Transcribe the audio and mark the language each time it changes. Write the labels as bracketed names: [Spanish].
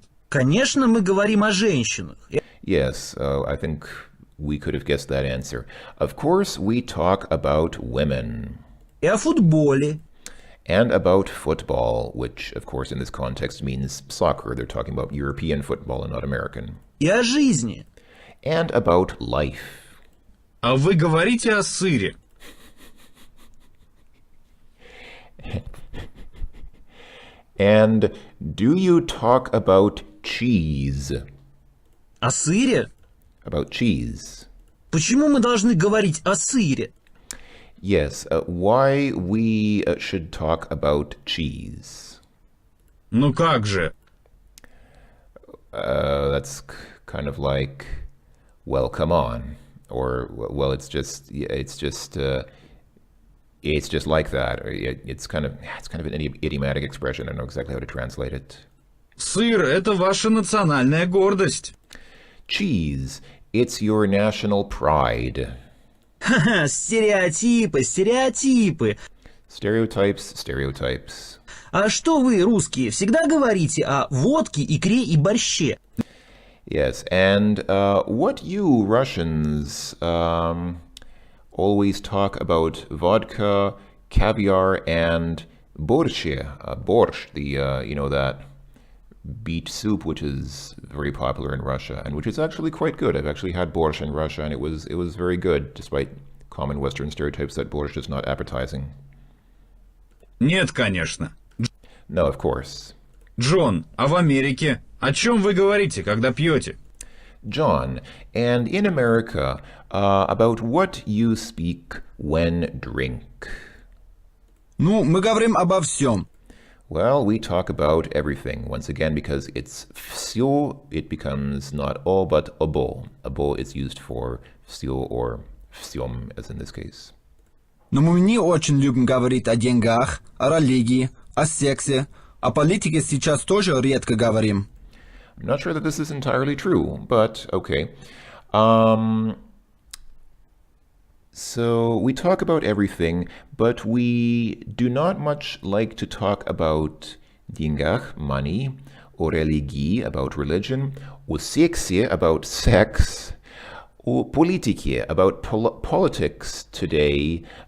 [Russian] Конечно, мы говорим о женщинах. [English] Yes, I think we could have guessed that answer. Of course, we talk about women. [Russian] И о футболе. [English] And about football, which, of course, in this context means soccer. They're talking about European football and not American. [Russian] И о жизни. [English] And about life. [Russian] А вы говорите о сыре? [English] And do you talk about cheese? [Russian] О сыре? [English] About cheese. [Russian] Почему мы должны говорить о сыре? [English] Yes, why we should talk about cheese. Ну как же? That's kind of like, well, come on. Or, well, it's just like that. It's kind of an idiomatic expression. I don't know exactly how to translate it. [Russian] Сыр – это ваша национальная гордость. [English] Cheese, it's your national pride. [Russian] Ха-ха, стереотипы, стереотипы. [English] Stereotypes. [Russian] А что вы, русские, всегда говорите о водке, икре и борще? [English] Yes, and what you Russians always talk about vodka, caviar, and borscht, that beet soup, which is very popular in Russia, and which is actually quite good. I've actually had borscht in Russia, and it was very good, despite common Western stereotypes that borscht is not appetizing. [Russian] Нет, конечно. [English] No, of course. [Russian] Джон, а в Америке? О чем вы говорите, когда пьете? [English] John, and in America, about what you speak when drink. [Russian] Ну, мы говорим обо всем. [English] Well, we talk about everything. Once again, because it's всё, it becomes not all, but обо. Обо is used for всё or всём, as in this case. [Russian] Но мы не очень любим говорить о деньгах, о религии, о сексе. О политике сейчас тоже редко говорим. [English] I'm not sure that this is entirely true, but okay. So we talk about everything, but we do not much like to talk about [Russian] деньгах, [English] money, [Russian] о религии, [English] about religion, [Russian] о сексе, [English] about sex, [Russian] о политике, [English] about politics today.